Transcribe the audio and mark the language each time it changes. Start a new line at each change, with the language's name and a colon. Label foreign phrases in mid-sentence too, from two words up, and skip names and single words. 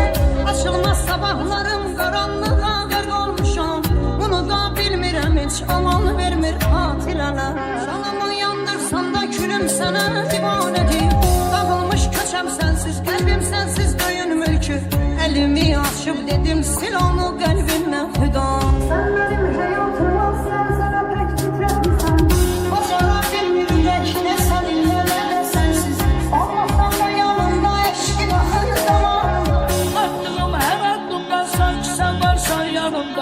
Azerbaijani: Açılmaz sabahlarım qaranlığa qərq olmuşam. Bunu da bilmirəm heç aman vermir xatirələr. Canımı yandırsan da külüm sənə divanədir. Dağılmış köçəm sənsiz, qəlbim sənsiz döyünmür ki. Əlimi açıb dedim sil onu qəlbimdən xüda.
Turkish: Sen benim hayatıma sen pek titretmişsen.
Azerbaijani: Başara bilmirək nə səninlə nə də sənsiz. Olmasan da yanımda eşqin axır zamanında. Attığım hər addımda sanki sən varsan yanımda.